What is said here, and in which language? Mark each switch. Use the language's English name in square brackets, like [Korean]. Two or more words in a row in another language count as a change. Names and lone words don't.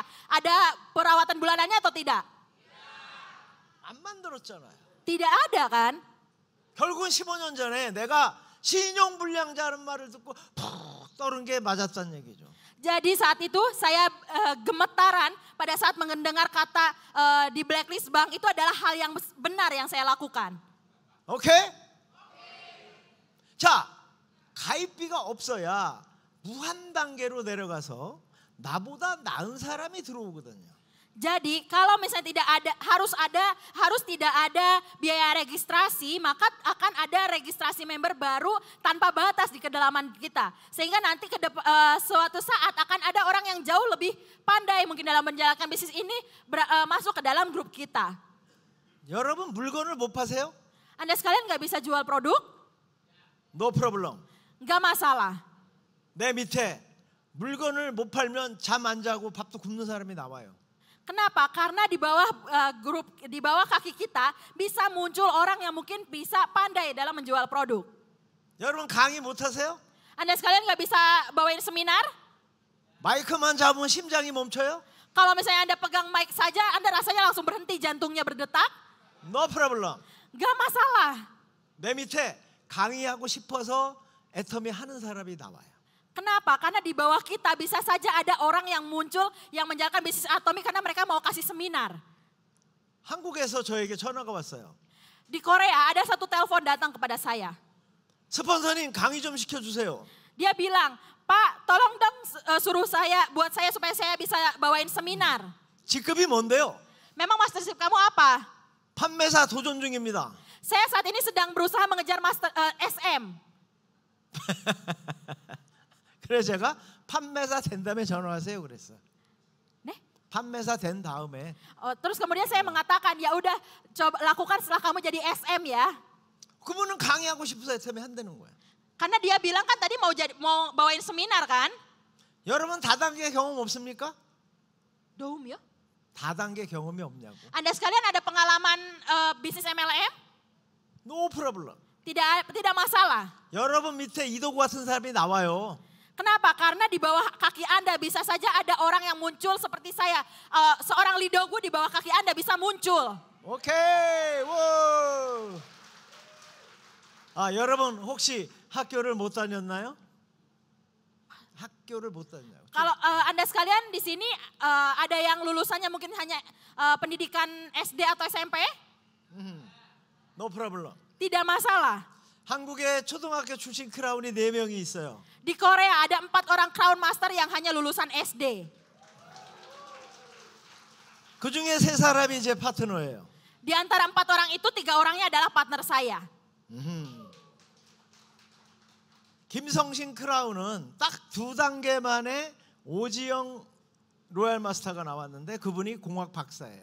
[Indonesian] Ada perawatan bulanannya atau tidak? [Korean] 안 만들었잖아요. [Indonesian] Tidak ada kan? [Korean] 결국은 15년 전에 내가 신용불량자라는 말을 듣고 푹 떠오른 게 맞았다는 얘기죠. [Indonesian] Jadi saat itu saya gemetaran pada saat mendengar kata di blacklist bank itu adalah hal yang benar yang saya lakukan. [Korean] 오케이? 자, 가입비가 없어야 무한 단계로 내려가서 나보다 나은 사람이 들어오거든요. [Indonesian] Jadi kalau misalnya harus tidak ada biaya registrasi, maka akan ada registrasi member baru tanpa batas di kedalaman kita. Sehingga nanti suatu saat akan ada orang yang jauh lebih pandai mungkin dalam menjalankan bisnis ini masuk ke dalam grup kita. [Korean] 여러분 물건을 못 파세요? [Indonesian] Anda sekalian nggak bisa jual produk? [English] No problem. [Indonesian] Nggak masalah. [Korean] 내 밑에 물건을 못 팔면 잠 안 자고 밥도 굶는 사람이 나와요. [Indonesian] Kenapa? Karena di bawah kaki kita bisa muncul orang yang mungkin bisa pandai dalam menjual produk. [Korean] 여러분 강의 못 하세요? [Indonesian] Anda sekalian nggak bisa bawain seminar? [Korean] 마이크만 잡으면 심장이 멈춰요? [Indonesian] Kalau misalnya Anda pegang mic saja, Anda rasanya langsung berhenti, jantungnya berdetak? [English] No problem. [Indonesian] Nggak masalah. [Korean] 내 밑에 강의하고 싶어서 애터미 하는 사람이 나와요. [Indonesian] Kenapa? Karena di bawah kita bisa saja ada orang yang muncul yang menjalankan bisnis Atomi karena mereka mau kasih seminar. [Korean] 한국에서 저에게 전화가 왔어요. [Indonesian] Di Korea ada satu telepon datang kepada saya. [Korean] 스폰서님 강의 좀 시켜주세요. [Indonesian] Dia bilang, Pak tolong dong buat saya supaya saya bisa bawain seminar. [Korean] 직급이 뭔데요? [Indonesian] Memang mastership kamu apa? [Korean] 판매사 도전 중입니다. [Indonesian] Saya saat ini sedang berusaha mengejar SM. [Korean] 그래서 제가 판매사 된 다음에 전화하세요 그랬어요. 네? 판매사 된 다음에. [Indonesian] Terus kemudian saya mengatakan ya udah coba lakukan setelah kamu jadi SM ya. [Korean] 그분은 강의하고 싶어서 애터미 한다는 거예요. [Indonesian] Karena dia bilang kan tadi mau bawain seminar kan? [Korean] 여러분 다단계 경험 없습니까? Dom ya. 다단계 경험이 없냐고. [Indonesian] Anda sekalian ada pengalaman bisnis MLM? [English] No problem. [Indonesian] Tidak masalah. [Korean] 여러분 밑에 이도구 같은 사람이 나와요. [Indonesian] Kenapa? Karena di bawah kaki Anda bisa saja ada orang yang muncul seperti saya. Seorang Lidogu di bawah kaki Anda bisa muncul. [Korean] 오케이. 워. 여러분 혹시 학교를 못 다녔나요? 학교를 못 다녔나요? [Indonesian] Kalau Anda sekalian di sini ada yang lulusannya mungkin hanya pendidikan SD atau SMP? [English] No problem. [Indonesian] Tidak masalah. [Korean] 한국에 초등학교 출신 크라운이 4명이 있어요. [Indonesian] Di Korea ada 4 orang Crown Master yang hanya lulusan SD. [Korean] 그 중에 3사람이 제 파트너예요. [Indonesian] Di antara 4 orang itu 3 orangnya adalah partner saya. [Korean] 김성신 크라운은 딱 2단계 만에 오지영 로얄 마스터가 나왔는데 그분이 공학 박사예요.